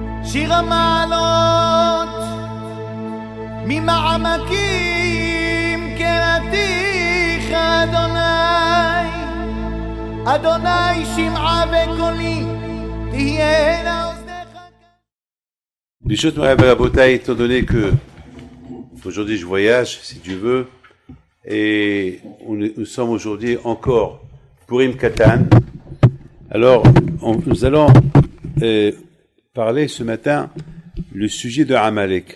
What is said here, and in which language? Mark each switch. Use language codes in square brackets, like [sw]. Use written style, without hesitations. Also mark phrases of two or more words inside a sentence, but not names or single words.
[he] שיר המעלות ממעמקים קראתיך אדוני אדוני שמעה וקולי תהיינה אוזניך. ברשות מורי ורבותי, [fr] étant donné que aujourd'hui je voyage, si tu veux, et nous sommes aujourd'hui encore Purim Katan, alors nous allons parler ce matin le sujet de Amalek.